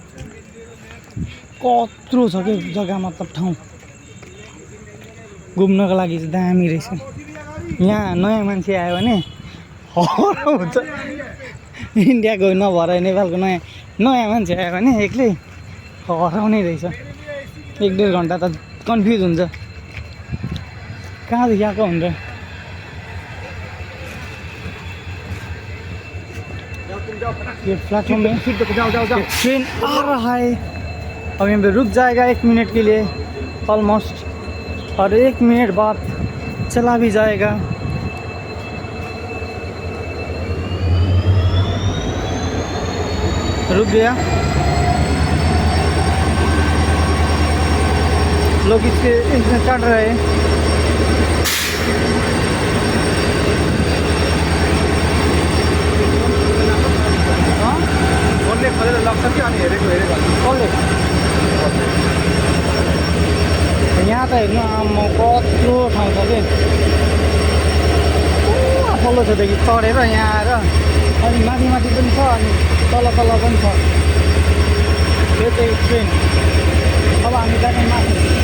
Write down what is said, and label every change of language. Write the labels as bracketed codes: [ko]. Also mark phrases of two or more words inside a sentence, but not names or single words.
[ne] कत्रो छ कि जग्गा मतलब ठाउँ घुम्नको लागि चाहिँ दामी रहेछ यहाँ नयाँ मान्छे आयो भने हराउँछ इन्डियाको नभएर नेपालको नयाँ मान्छे आयो भने एक्लै हराउने रहेछ 1-1.5 घन्टा त कन्फ्युज हुन्छ कहाँदेखि आएको भनेर [hi] ये प्लेटफॉर्म में ट्रेन आ रहा है अब यहाँ पे रुक जाएगा 1 मिनट के लिए ऑलमोस्ट और 1 मिनट बाद चला भी जाएगा रुक गया लोग इसमें चढ़ रहे हैं [ne] खोलेर लग्छ कि अनि हेरेको कसले यहाँ त हेर्नु आम्मा कत्रो ठाउँ छ कि पल्लो छेउदेखि चढेर यहाँ आएर अनि माथि माथि पनि छ अनि तल तल पनि छ यो चाहिँ ट्रेन अब हामी जाने माथि